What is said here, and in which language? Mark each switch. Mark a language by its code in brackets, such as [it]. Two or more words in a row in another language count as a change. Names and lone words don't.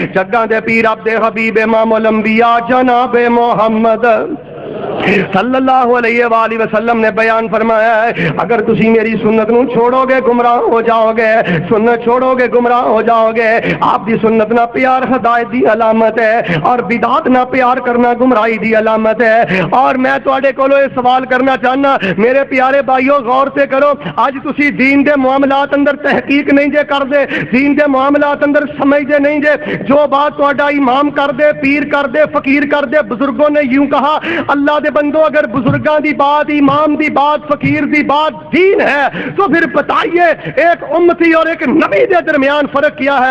[pa] جگہ دے پیر عبد حبیب امام الانبیاء جناب محمد [ar] صلی اللہ علیہ وآلہ وسلم [pa] نے بیان فرمایا ہے، اگر تسی میری سنت نو چھوڑو گے گمراہ ہو جاؤ گے، سنت چھوڑو گے گمراہ ہو جاؤ گے۔ آپ دی سنت نہ پیار ہدایت دی علامت ہے، اور بدعت نہ پیار کرنا گمراہی دی علامت ہے۔ اور میں تواڈے کولوں یہ سوال کرنا چاہنا، میرے پیارے بھائیو غور سے کرو، اج تسی دین دے معاملات اندر تحقیق نہیں جے کر دے، دین دے معاملات اندر سمجھ دے نہیں جے، جو بات تواڈا امام کر دے، پیر کر دے، فقیر کر دے، [ur] بزرگوں نے یوں کہا۔ [pa] اللہ دے بندو، اگر بزرگاں دی بات، امام دی بات، فقیر دی بات دین ہے [ur] تو پھر بتائیے ایک امتی اور ایک نبی دے درمیان فرق کیا ہے؟